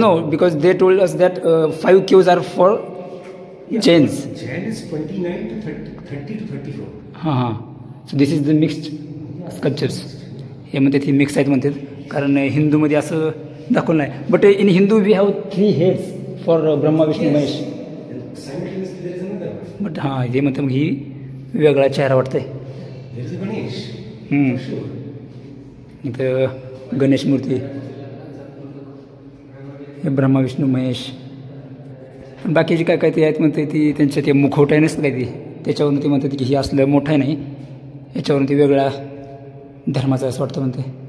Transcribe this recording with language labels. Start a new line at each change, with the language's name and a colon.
English: Because they told us that 5 caves are for Jains. Jain is 29 to 30 to 34. So this is the mixed sculptures.
Marathi: हे म्हणतात ही mix आहेत म्हणतात कारण हिंदूमध्ये असं दाखवलं नाही.
English: But in Hindu we have 3 heads for Brahma Vishnu Mahesh. Simultaneously there is another one.
Marathi: But हे म्हणतात मग ही वेगळा चेहरा वाटतंय.
English: There is a Ganesh. For sure.
Marathi: इथं गणेश मूर्ती. हे ब्रह्मा विष्णू महेश. बाकीचे काय ते आहेत म्हणते ती त्यांच्या ते मुखवटा नसतं काय ती त्याच्यावरून ते म्हणतात की हे असलं मोठं आहे नाही याच्यावरून ते वेगळ्या धर्माचं असं वाटतं म्हणते.